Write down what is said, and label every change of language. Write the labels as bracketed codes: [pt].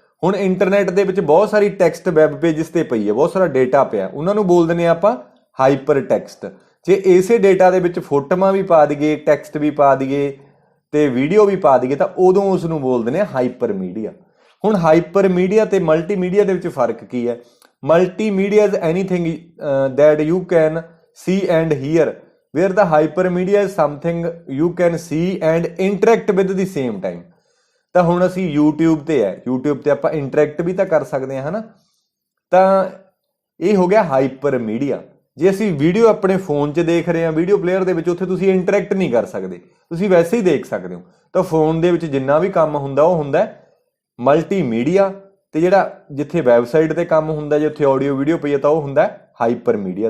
[pa] ਹੁਣ ਇੰਟਰਨੈਟ ਦੇ ਵਿੱਚ ਬਹੁਤ ਸਾਰੀ ਟੈਕਸਟ ਵੈਬ ਪੇਜਸ ਤੇ ਪਈ ਹੈ, ਬਹੁਤ ਸਾਰਾ ਡੇਟਾ ਪਿਆ, ਉਹਨਾਂ ਨੂੰ ਬੋਲ ਦਿੰਦੇ ਆ ਆਪਾਂ ਹਾਈਪਰ ਟੈਕਸਟ। ਜੇ ਇਸੇ ਡੇਟਾ ਦੇ ਵਿੱਚ ਫੋਟੋਆਂ ਵੀ ਪਾ ਦਈਏ, ਟੈਕਸਟ ਵੀ ਪਾ ਦਈਏ ਤੇ ਵੀਡੀਓ ਵੀ ਪਾ ਦਈਏ ਤਾਂ ਉਦੋਂ ਉਸ ਨੂੰ ਬੋਲ ਦਿੰਦੇ ਆ ਹਾਈਪਰ ਮੀਡੀਆ। ਹੁਣ ਹਾਈਪਰ ਮੀਡੀਆ ਤੇ ਮਲਟੀਮੀਡੀਆ ਦੇ ਵਿੱਚ ਫਰਕ ਕੀ ਹੈ? [en] Multimedia is anything that you can see and hear, where the hypermedia is something you can see and interact with the same time। [pa] ਤਾਂ ਹੁਣ ਅਸੀਂ YouTube ਤੇ ਹੈ, YouTube ਤੇ ਆਪਾਂ ਇੰਟਰੈਕਟ ਵੀ ਤਾਂ ਕਰ ਸਕਦੇ ਹਾਂ, ਹਨਾ। ਤਾਂ ਇਹ ਹੋ ਗਿਆ ਹਾਈਪਰ ਮੀਡੀਆ। ਜੇ ਅਸੀਂ ਵੀਡੀਓ ਆਪਣੇ ਫੋਨ 'ਚ ਦੇਖ ਰਹੇ ਹਾਂ, ਵੀਡੀਓ ਪਲੇਅਰ ਦੇ ਵਿੱਚ, ਉੱਥੇ ਤੁਸੀਂ ਇੰਟਰੈਕਟ ਨਹੀਂ ਕਰ ਸਕਦੇ, ਤੁਸੀਂ ਵੈਸੇ ਹੀ ਦੇਖ ਸਕਦੇ ਹੋ। ਤਾਂ ਫੋਨ ਦੇ ਵਿੱਚ ਜਿੰਨਾ ਵੀ ਕੰਮ ਹੁੰਦਾ ਉਹ ਹੁੰਦਾ ਮਲਟੀਮੀਡੀਆ, ਤੇ ਜਿਹੜਾ ਜਿੱਥੇ ਵੈਬਸਾਈਟ ਤੇ ਕੰਮ ਹੁੰਦਾ, ਜੇ ਉੱਥੇ ਆਡੀਓ ਵੀਡੀਓ ਪਈ ਹੈ ਤਾਂ ਉਹ ਹੁੰਦਾ ਹਾਈਪਰ ਮੀਡੀਆ।